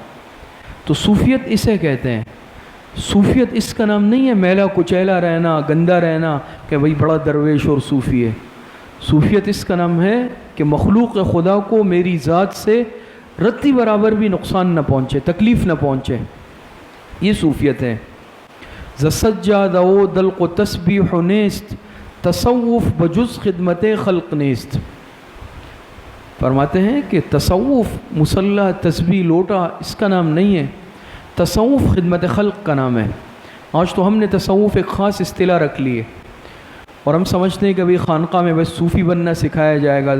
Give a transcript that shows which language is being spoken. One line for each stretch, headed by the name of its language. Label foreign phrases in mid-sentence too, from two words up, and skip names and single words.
Urdu: تو صوفیت اسے کہتے ہیں، صوفیت اس کا نام نہیں ہے میلا کچیلا رہنا، گندا رہنا کہ بھئی بڑا درویش اور صوفی ہے۔ صوفیت اس کا نام ہے کہ مخلوق خدا کو میری ذات سے رتی برابر بھی نقصان نہ پہنچے، تکلیف نہ پہنچے، یہ صوفیت ہے۔
Persian: ز سجاد او دلق و تسبیح نیست، تصوف بجز خدمت خلق نیست۔
Urdu: فرماتے ہیں کہ تصوف مصلی تسبیح لوٹا اس کا نام نہیں ہے، تصوف خدمت خلق کا نام ہے۔ آج تو ہم نے تصوف ایک خاص اصطلاح رکھ لی ہے، اور ہم سمجھتے ہیں کہ ابھی خانقاہ میں بس صوفی بننا سکھایا جائے گا۔